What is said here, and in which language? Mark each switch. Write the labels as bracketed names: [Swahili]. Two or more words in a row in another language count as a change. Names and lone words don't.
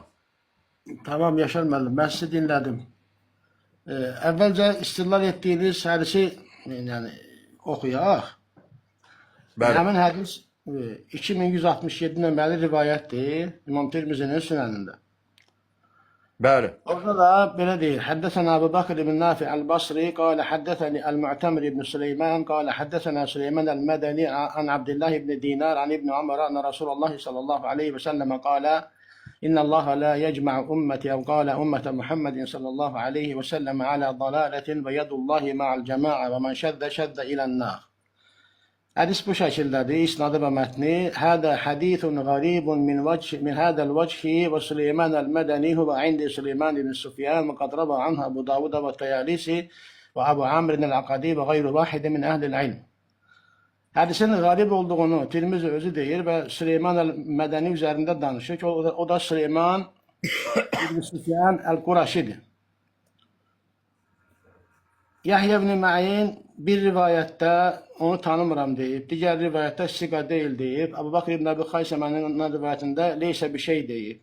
[Azerbaijani] Tamam Yaşar müəllim, mən sizi dinlədim. Əvvəlcə istilal etdiyiniz hədisi yəni oxuyaq. Bəli. Həmin hədis 2167 nömrəli rivayətdir İmam Tirmizinin sünənində. Bəli. Orada da belə deyir. [Arabic] حدثنا أبو بكر بن نافع البصري قال حدثني المعتمر بن سليمان قال حدثنا سليمان المدني عن عبد الله بن دينار عن ابن عمر أن رسول الله صلى الله عليه وسلم قال إن الله لا يجمع أمتي أو قال أمة محمد صلى الله عليه وسلم على ضلالة ويد الله مع الجماعة ومن شذ إلى النار. [Azerbaijani] Hadis bu şəkildədir, isnadı və mətni. [Arabic] هذا حديث غريب من هذا الوجه وسليمان المدني وعندي سليمان بن سفيان وقد روى عنه أبو داود والطيالسي وأبو عامر العقدي وغير واحد من أهل العلم. [Azerbaijani] Hədisin qarib olduğunu Tirmizi özü deyir və Süleyman el-Mədəni üzərində danışır ki, o da Süleyman ibn Sufyan el-Quraşidir. Yahya ibn Ma'in bir rivayətdə onu tanımıram deyib, digər rivayətdə siqa deyil deyib, Abu Bakr ibn Əbi Xaysəmənin rivayətində leysə bir şey deyib.